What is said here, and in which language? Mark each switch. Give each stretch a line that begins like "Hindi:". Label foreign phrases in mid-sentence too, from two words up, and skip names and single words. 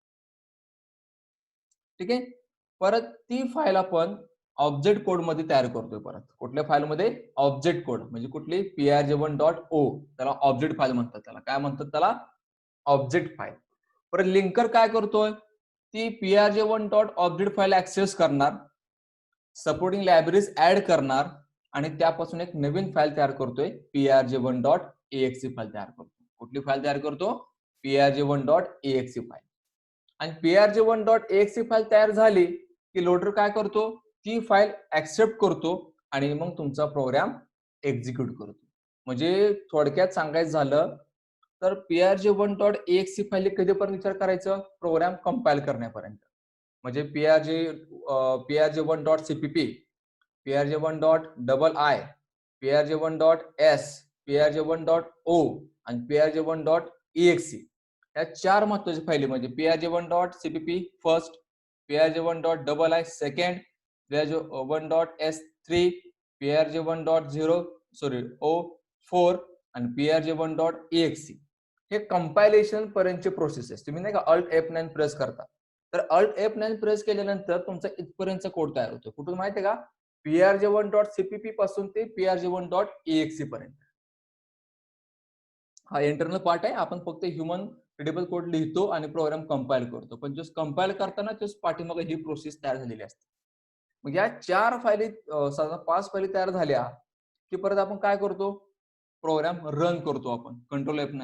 Marathi: ठीक आहे. परत ती फाईल आपण
English: object code
Marathi: मध्ये तयार करतोय. परत कुठल्या फाईलमध्ये,
English: object code,
Marathi: म्हणजे कुठली, prg1.o. त्याला
English: object file
Marathi: म्हणतात. त्याला काय म्हणतात, त्याला
English: object file.
Marathi: परत लिंकर काय करतोय, ती prg1.object
English: file access
Marathi: करणार,
English: supporting libraries
Marathi: ऍड करणार आणि त्यापासून एक नवीन फाईल तयार करतोय, prg1.exe फाईल तयार करतो. कुठली फाईल तयार करतो, prg1.exe फाईल. आणि prg1.exe फाईल तयार झाली की लोडर काय करतो, ती फाईल ऍक्सेप्ट करतो आणि मग तुमचा
English: program execute
Marathi: करतो. म्हणजे थोडक्यात सांगायचं झालं तर prg1.exe फाईल कधीपर्यंत विचार करायचं,
English: program compile
Marathi: करण्यापर्यंत. म्हणजे prg1.cpp, prg1.ii, prg1.s, prg1.o आणि prg1.exe या 4 महत्वाच्या फाईली म्हणजे prg1.cpp फर्स्ट, prg1.ii सेकंड, prg1.s 3, prg1.o4 आणि prg1.exe. हे कंपायलेशन पर्यंतचे प्रोसेस. तुम्ही नाही का Alt F9 प्रेस करता, तर Alt F9 प्रेस केल्यानंतर तुमचा इथपर्यंतचा कोड तयार होतो. कुठून माहितीये का, prg1.cpp पासून ते prg1.exe पर्यंत. हा
English: internal part
Marathi: आहे. आपण फक्त
English: human readable code
Marathi: लिहितो आणि
English: program compile
Marathi: करतो. पण जो कंपाईल करताना तेच पाठीमागे ही प्रोसेस तयार झालेली असते. मग या 4 फाईली, साधारण 5 फाईली तयार झाल्या की परत आपण काय करतो,
English: program run
Marathi: करतो आपण, कंट्रोल F9.